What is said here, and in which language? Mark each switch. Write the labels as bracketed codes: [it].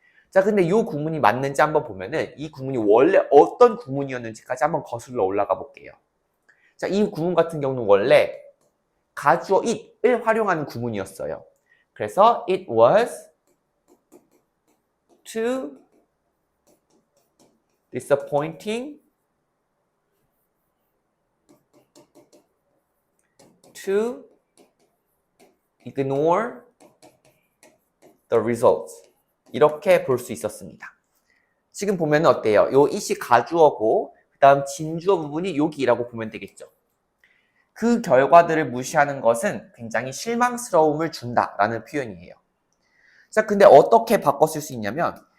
[ko] 자, 근데 이 구문이 맞는지 한번 보면은 이 구문이 원래 어떤 구문이었는지까지 한번 거슬러 올라가 볼게요. 자, 이 구문 같은 경우는 원래 가주어 it을 활용하는 구문이었어요. 그래서 [en] it was too disappointing to ignore the results. [ko] 이렇게 볼 수 있었습니다. 지금 보면 어때요? 요 it이 가주어고 그 다음 진주어 부분이 여기라고 보면 되겠죠. 그 결과들을 무시하는 것은 굉장히 실망스러움을 준다라는 표현이에요. 자, 근데 어떻게 바꿔 쓸 수 있냐면